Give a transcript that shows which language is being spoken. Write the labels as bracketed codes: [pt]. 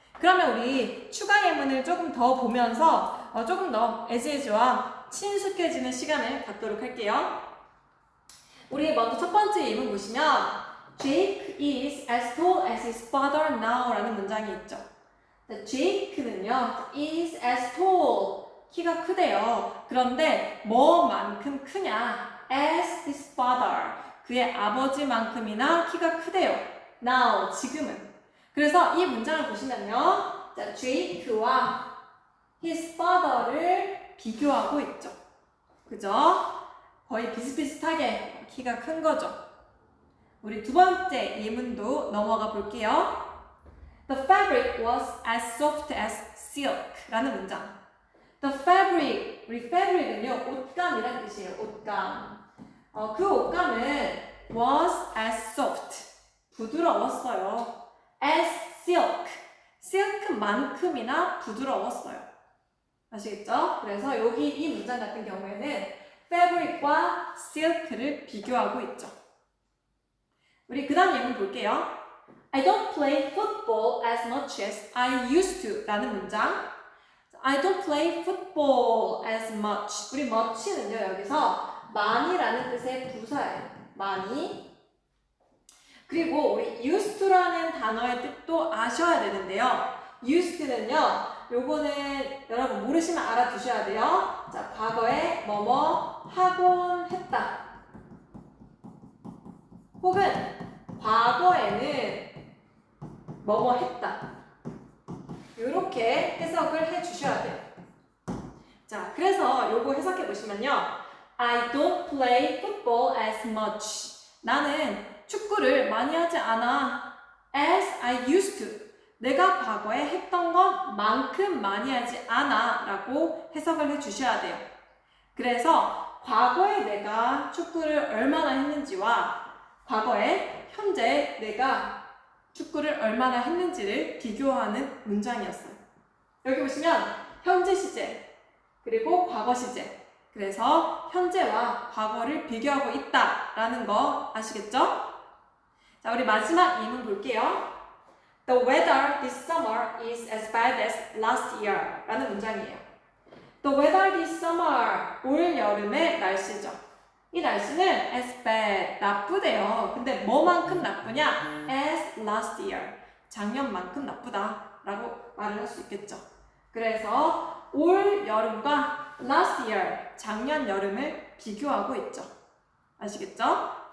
[ko] 그러면 우리 추가 예문을 조금 더 보면서 조금 더 as와 친숙해지는 시간을 갖도록 할게요. 우리 먼저 첫 번째 예문 보시면 [en] Jake is as tall as his father now [ko] 라는 문장이 있죠. Jake는요, [en] is as tall, [ko] 키가 크대요. 그런데 뭐만큼 크냐? [en] as his father, [ko] 그의 아버지만큼이나 키가 크대요. [en] now, [ko] 지금은. 그래서 이 문장을 보시면요, 자, Jake와 his father를 비교하고 있죠. 그죠? 거의 비슷비슷하게 키가 큰 거죠. 우리 두 번째 예문도 넘어가 볼게요. [en] The fabric was as soft as silk [ko] 라는 문장. [en] The fabric [ko] 우리 fabric은요, 옷감이란 뜻이에요. 옷감. 그 옷감은 [en] was as soft. [ko] 부드러웠어요. [en] as silk. [ko] silk만큼이나 부드러웠어요. 아시겠죠? 그래서 여기 이 문장 같은 경우에는 fabric과 silk를 비교하고 있죠. 우리 그 다음 예문 볼게요. [en] I don't play football as much as I used to [ko] 라는 문장. [en] I don't play football as much. [ko] 우리 much는요, 여기서 많이라는 뜻의 부사예요. 많이. 그리고 우리 used to라는 단어의 뜻도 아셔야 되는데요. used는요, 요거는 여러분 모르시면 알아두셔야 돼요. 자, 과거에 뭐뭐 하곤 했다. 혹은 과거에는 뭐뭐 했다. 이렇게 해석을 해 주셔야 돼요. 자, 그래서 요거 해석해 보시면요. [en] I don't play football as much. [ko] 나는 축구를 많이 하지 않아. [en] as I used to. [ko] 내가 과거에 했던 것만큼 많이 하지 않아 라고 해석을 해 주셔야 돼요. 그래서 과거에 내가 축구를 얼마나 했는지와 과거에 현재 내가 축구를 얼마나 했는지를 비교하는 문장이었어요. 여기 보시면 현재 시제 그리고 과거 시제, 그래서 현재와 과거를 비교하고 있다라는 거 아시겠죠? 자, 우리 마지막 예문 볼게요. [en] The weather this summer is as bad as last year [ko] 라는 문장이에요. [en] The weather this summer, [ko] 올 여름의 날씨죠. 이 날씨는 [en] as bad, [ko] 나쁘대요. 근데 뭐만큼 나쁘냐? [en] as last year, [ko] 작년만큼 나쁘다 라고 말을 할 수 있겠죠. 그래서 올 여름과 [en] last year, [ko] 작년 여름을 비교하고 있죠. 아시겠죠?